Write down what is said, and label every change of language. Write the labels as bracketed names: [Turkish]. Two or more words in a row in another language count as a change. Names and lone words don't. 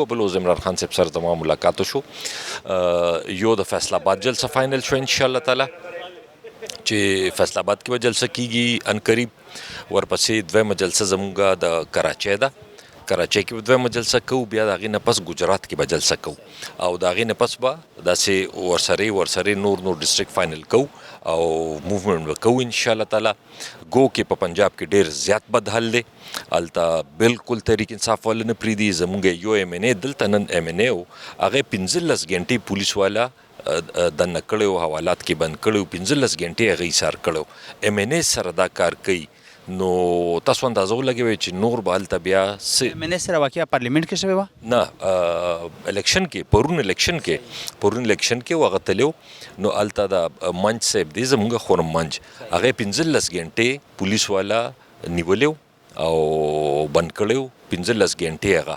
[Pashto] بل اوس عمران خان صاحب سره زما ملاقات شو, یو د فیصل آباد جلسه فاینل شو [Arabic] انشاءالله تعالی [Pashto] چې فیصل آباد کې به جلسه کیږي ان قریب, ورپسې دویمه جلسه زموږ د کراچۍ ده, کراچۍ کې به دویمه جلسه کوو, بیا د هغې نه پس ګجرات کې به جلسه کوو, او د هغې نه پس به داسې ورسرې نور [English] district final [Pashto] کوو او موومنټ به کوو [Arabic] انشاءالله تعالی. [Pashto] گو کې په پنجاب کې ډېر زیات بد حل دی, هلته بالکل تحریک انصاف والا نه پرېږدي. زموږ یو ایم این ای دلته نن ایم این ای و, هغې 15 ګنټې پولیس والا دننه کړی و, حوالات کې بند کړی و, 15 ګنټې هغې ایثار کړی و. ایم این ای سره دا کار کوي, نو تاسو اندازه ولګوئ چې نور به هلته بیا ایم این ای سره واقعه پارلیمنټ کې شوې وه؟ نه, الیکشن کې پرون الیکشن کې و, هغه تللی و. نو هلته د منج صاحب دی زموږ خورم منج, هغې 15 ګنټې پولیس والا نیولی و او بند کړی و, 15 ګنټې هغه.